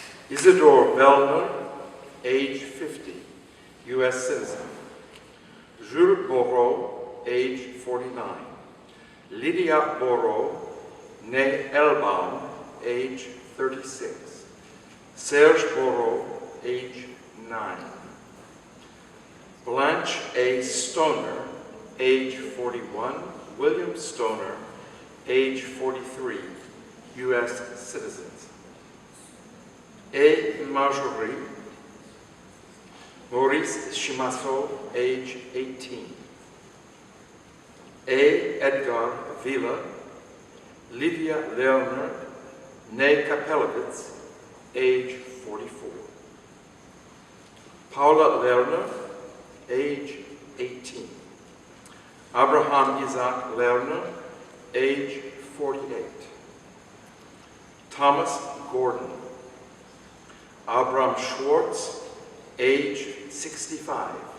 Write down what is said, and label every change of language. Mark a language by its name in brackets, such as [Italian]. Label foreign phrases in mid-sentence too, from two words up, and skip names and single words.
[English] Isidore Vellner, age 50, U.S. citizen. Jules Bourreau, age 49. Lydia Bourreau, née Elbaum, age 36. Serge Bourreau, age 9. Blanche A. Stoner, age 41. William Stoner, age 43, U.S. citizens. A. Marjorie. Maurice Chimasso, age 18. A. Edgar Villa. Livia Lerner, née Kapelowitz, age 44. Paula Lerner, age 18. Abraham Isaac Lerner, age 48. Thomas Gordon. Abram Schwartz, age 65.